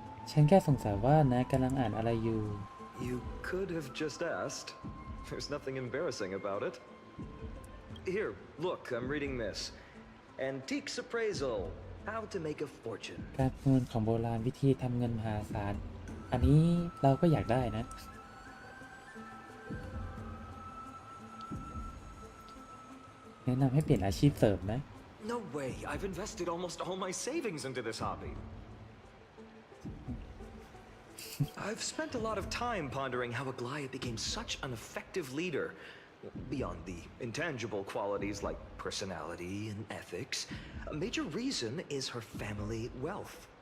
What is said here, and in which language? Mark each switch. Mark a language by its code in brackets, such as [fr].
[th] ฉันแค่สงสัยว่านะกำลังอ่านอะไรอยู่ [en] You could have just asked. There's nothing embarrassing about it. Here, look, I'm reading this. Antiques Appraisal. How to make a fortune. [th] การประเมินของโบราณวิธีทำเงินมหาศาล อันนี้เราก็อยากได้นะ แนะนำให้เปลี่ยนอาชีพเสริมนะ [en] No way. I've invested almost all my savings into this hobby. I've spent a lot of time pondering how Aglaya became such an effective leader. Beyond the intangible qualities like personality and ethics, a major reason is her family wealth.